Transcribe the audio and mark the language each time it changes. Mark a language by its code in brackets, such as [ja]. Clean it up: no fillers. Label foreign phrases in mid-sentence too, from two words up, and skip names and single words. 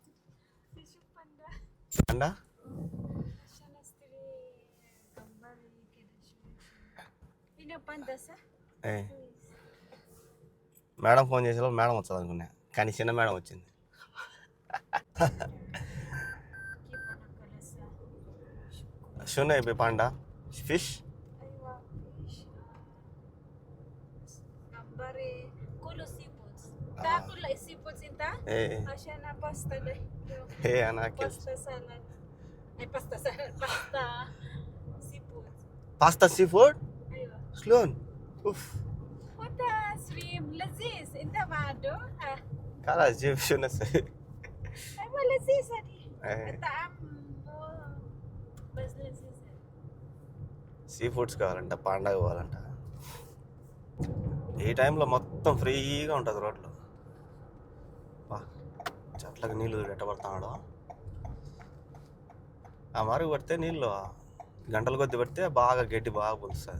[te] అండా మేడం ఫోన్ చేసే మేడం వస్తుంది అనుకున్నా, కానీ చిన్న మేడం వచ్చింది. షునే పాండా ఫిష్ [ar] تاكل السيفودز انت عشان باستا له ايه انا اكل [en] pasta salad اي pasta salad pasta seafood pasta sea food. [ar] ايوه شلون؟ اوف وانت سريم لذيذ انت ما عنده خلاص جيب شو نسوي. ايوه لذيذ هذه ايه الطعم بس لذيذ [en] sea foods [te] కావాలంట, పాండా కావాలంట. ఈ టైంలో మొత్తం ఫ్రీగా ఉంటుంది రోడ్లు. చెట్లకు నీళ్ళు ఎట్టబడుతున్నాడు. ఆ మరుగు పడితే నీళ్ళు గంటల కొద్ది పడితే బాగా గడ్డి బాగా పులుస్తుంది.